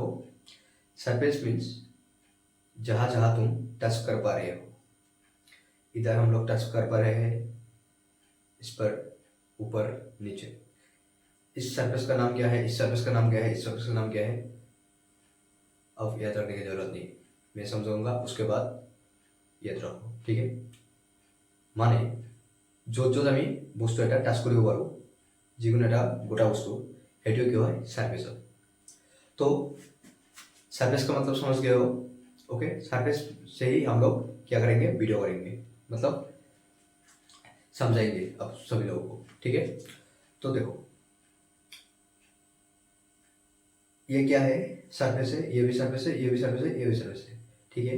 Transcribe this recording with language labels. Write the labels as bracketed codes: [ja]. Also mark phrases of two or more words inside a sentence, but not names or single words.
[en] surface means [hi] जहाँ जहाँ तुम टच कर पा रहे हो, इधर हम लोग टच कर पा रहे हैं, इस पर, ऊपर, नीचे। इस सरफेस का नाम क्या है, इस सरफेस का नाम क्या है, इस सरफेस का नाम क्या है, अब याद रखने की जरूरत नहीं, मैं समझाऊंगा उसके बाद याद रखो, ठीक है। [as] মানে য'ত য'ত আমি বস্তু এটা টাচ কৰিব পাৰোঁ, যিকোনো এটা গোটা বস্তু, সেইটোৱে কি হয়, सरफेस হয়। [hi] तो सरफेस का मतलब समझ गए हो, ओके। सरफेस से ही हम लोग क्या करेंगे, वीडियो करेंगे, मतलब समझाएंगे अब सभी लोगों को, ठीक है। तो देखो ये क्या है, सरफेस है, ये भी सरफेस है, ये भी सरफेस है, ये भी सरफेस है, ठीक है।